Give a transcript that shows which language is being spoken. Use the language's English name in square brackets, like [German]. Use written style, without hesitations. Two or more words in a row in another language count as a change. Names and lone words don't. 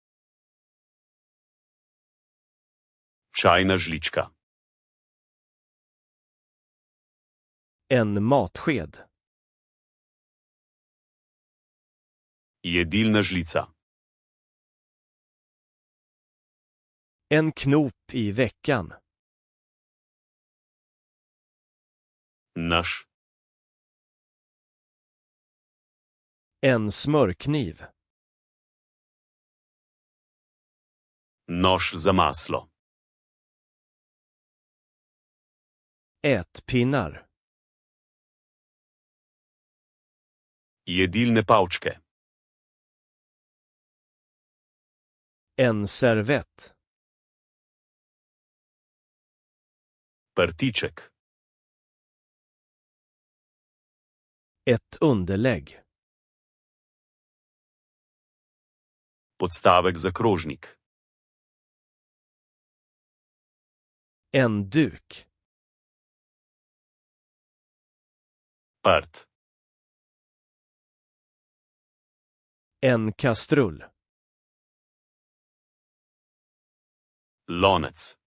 [Slovenian] Čajna žlička. [Swedish] En matsked. [Slovenian] Jedilna žlica. [Swedish] En knop i veckan. [Slovenian] Nož. [Swedish] En smörkniv. [Slovenian] Nož za maslo. [Swedish] Ätpinnar. [Slovenian] Jedilne pavčke. [Swedish] En servett. [Slovenian] Prtiček. [Swedish] Ett underlägg. [Slovenian] Podstavek za krožnik. [Swedish] En duk. [Slovenian] Prt. [Swedish] En kastrull. [Slovenian] Lonec.